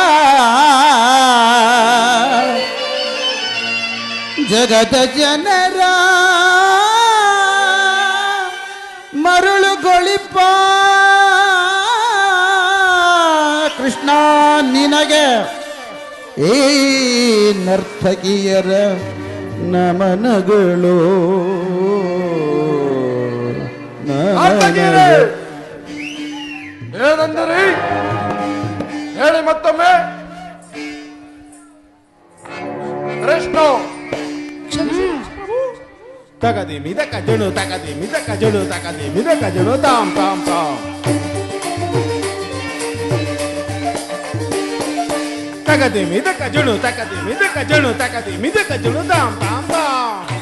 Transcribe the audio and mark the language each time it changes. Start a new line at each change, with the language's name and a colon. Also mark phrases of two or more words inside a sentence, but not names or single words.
Kannada: ಜಗದ ಜನರ ಮರುಳುಗೊಳಿಪ ಕೃಷ್ಣ ನಿನಗೆ ಈ ನರ್ತಕಿಯರ ನಮನಗಳು ನಮನಗಳು. ಏನಂದರೆ ಹೇಳಿ ಮತ್ತೊಮ್ಮೆ. ಕೃಷ್ಣ ತಗದಿ ಮಿದಕ ಜುಣು ತಗದಿ ಮಿದಕ ಜುಣು ತಗದಿ ಮಿದಕ ಜುಣು ತಾಮ್ ತಾಮ್ ತಾಮ್ ತಗದಿ ಮಿದಕ ಜುಣು ತಗದಿ ಮಿದಕ ಜುಣು ತಗದಿ ಮಿದಕ ಜುಣು ತಾಮ್ ತಾಮ್ ತಾಮ್.